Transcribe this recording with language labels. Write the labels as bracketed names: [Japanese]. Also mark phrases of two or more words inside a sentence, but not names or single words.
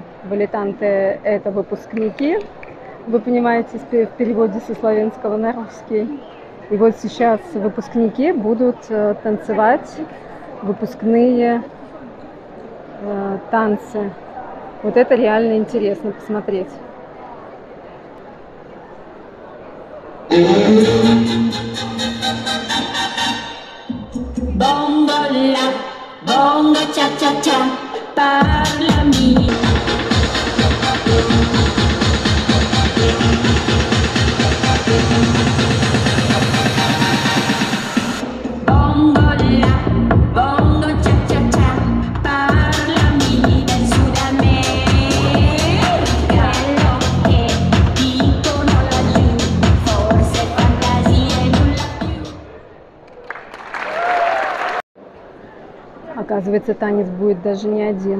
[Russian] Валитанты – это выпускники, вы понимаете, в переводе со славянского на русский. И вот сейчас выпускники будут танцевать выпускные танцы. Вот это реально интересно посмотреть. [Italian] Bongo la, bongo cha cha cha, parlami. Bongo la, bongo cha cha cha, parlami del Sud America. Quello che dicono laggiù, forse fantasia e nulla più. [Russian] Оказывается, танец будет даже не один.